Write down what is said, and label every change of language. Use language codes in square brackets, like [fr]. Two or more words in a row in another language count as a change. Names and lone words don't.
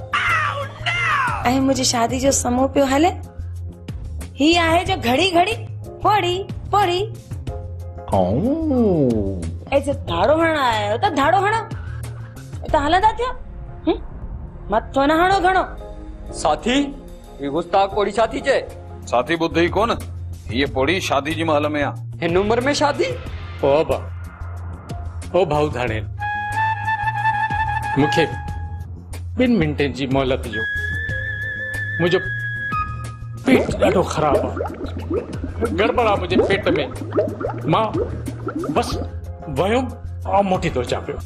[sd] ऐं मुंहिंजी शादी जो समूह पियो हले, ही आहे जो घड़ी घड़ी पोड़ी पोड़ी। ऐसे धाड़ो हणण आया हो त धाड़ो हणो, त हलंदा थियो। मथो न हणो घणो। साथी, ये गुस्ताख पोड़ी छा थी चए? साथी ॿुधई कोन, हीअ पोड़ी शादी जी महल में आ। हिन उम्र में शादी? ओ बा, ओ भाऊ धाड़ेल, मूंखे 2 मिंटनि जी मोहलत ॾियो। मुंहिंजो पेट ॾाढो ख़राब आहे, गड़बड़ आहे मुंहिंजे पेट में। मां बस वयुमि ऐं मोटी थो अचां पियो।